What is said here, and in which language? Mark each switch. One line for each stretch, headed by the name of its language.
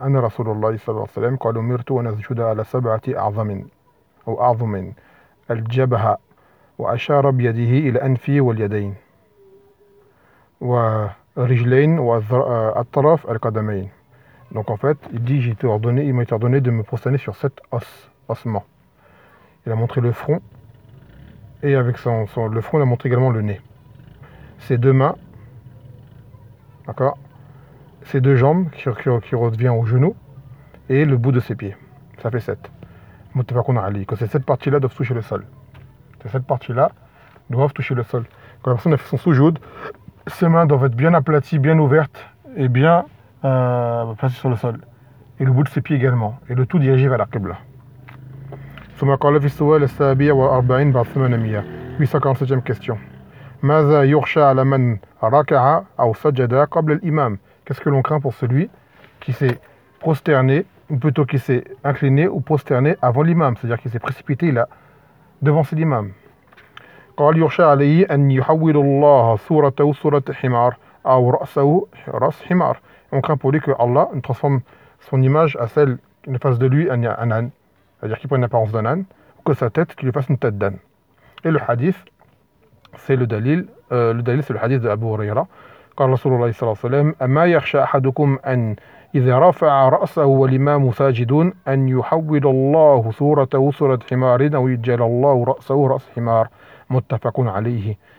Arabic: أنا رسول الله صلى الله عليه وسلم قال أمرت أن أسجد على سبعة أعظم أو أعظم الجبهة وأشار بيده إلى أنفي واليدين ورجلين والطرف القدمين.
French: Donc en fait, il dit il m'a ordonné de me prosterner sur sept ossements. Il a montré le front et avec le front, il a montré également le nez. Ses deux mains. D'accord. Ses deux jambes qui revient au genou et le bout de ses pieds. Ça fait 7. Mutafaqun alayhi. Que ces 7 parties-là doivent toucher le sol. Ces 7 parties-là doivent toucher le sol. Quand la personne a fait son soujoud, ses mains doivent être bien aplaties, bien ouvertes et bien placées sur le sol. Et le bout de ses pieds également. Et le tout dirigé vers la qibla.
Arabic: ثم قال في السؤال السابع والأربعين بعد 800 847 question. ماذا يخشى على من ركع أو سجد قبل الإمام؟
French: Qu'est-ce que l'on craint pour celui qui s'est prosterné, ou plutôt qui s'est incliné ou prosterné avant l'imam, c'est-à-dire qui s'est précipité là, devant cet imam.
Arabic: قال يخشى عليه أن يحول الله صورته صورة حمار أو رأسه رأس حمار.
French: On craint pour lui que Allah ne transforme son image à celle qui ne fasse de lui un âne, c'est-à-dire qu'il prenne l'apparence d'un âne, ou que sa tête qu'il lui fasse une tête d'âne. Et le hadith, c'est le dalil. Le dalil, c'est le hadith de Abu Huraira. Quand
Arabic: Rasulullah صلى الله عليه وسلم أما يخشى أحدكم أن إذا رفع رأسه والإمام ساجدون أن يحول الله صورته صورة حمار أو يجعل الله رأسه رأس حمار متفق عليه.